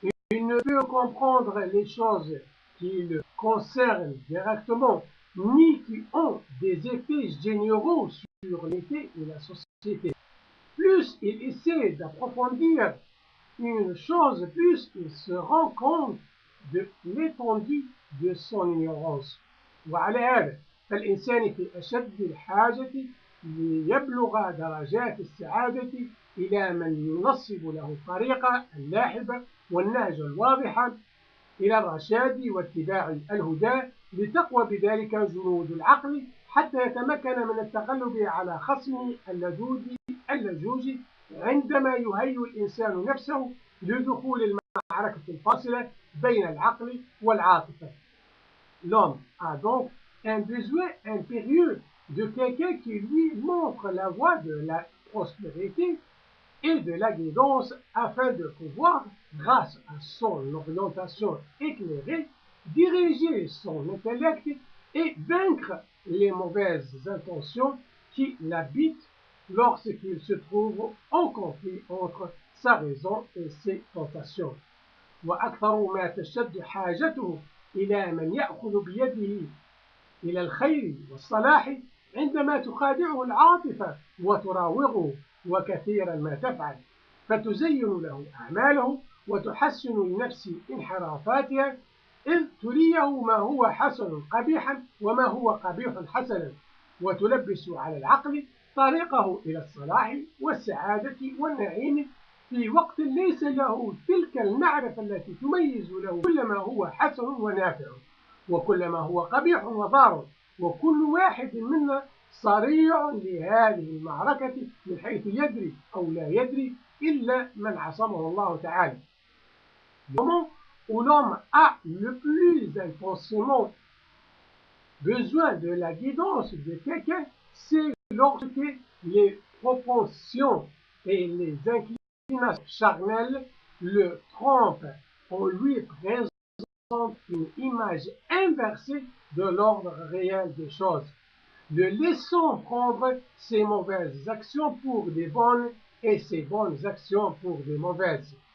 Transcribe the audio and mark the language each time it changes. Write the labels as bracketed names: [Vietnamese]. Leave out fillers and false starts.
[French] Il ne peut comprendre les choses qui le concernent directement, ni qui ont des effets généraux sur l'humanité et la société. Plus il essaie d'approfondir une chose, plus il se rend compte de l'étendue de son ignorance. [Arabic] وعلى هذا فالإنسان في أشد الحاجة ليبلغ درجات السعادة إلى من ينصب له الطريق اللاحبة والنهج الواضح إلى الرشاد واتباع الهدى لتقوى بذلك جنود العقل حتى يتمكن من التغلب على خصمه اللجوج عندما يهيئ الإنسان نفسه لدخول المعركة الفاصلة بين العقل والعاطفة. [French] L'homme a donc un besoin impérieux de quelqu'un qui lui montre la voie de la prospérité et de la guidance afin de pouvoir, grâce à son orientation éclairée, diriger son intellect et vaincre les mauvaises intentions qui l'habitent lorsqu'il se trouve en conflit entre sa raison et ses tentations. [Arabic] وأكثر ما تشتد حاجته إلى من يأخذ بيده إلى الخير والصلاح عندما تخادعه العاطفة وتراوغه، وكثيرا ما تفعل فتزين له أعماله وتحسن لنفس انحرافاتها، إذ تريه ما هو حسن قبيحا وما هو قبيح حسنا، وتلبس على العقل طريقه إلى الصلاح والسعادة والنعيم في وقت ليس له تلك المعرفة التي تميز له كل ما هو حسن ونافع وكل ما هو قبيح وضار، وكل واحد منا صريع لهذه المعركة من حيث يدري أو لا يدري إلا من عصمه الله تعالى. [French] Le moment où l'homme a le plus intensément besoin de la guidance de quelqu'un, c'est lorsque les propensions et les inclinations charnelles le trompent en lui présentant une image inversée de l'ordre réel des choses, le laissant prendre ses mauvaises actions pour des bonnes et ses bonnes actions pour des mauvaises.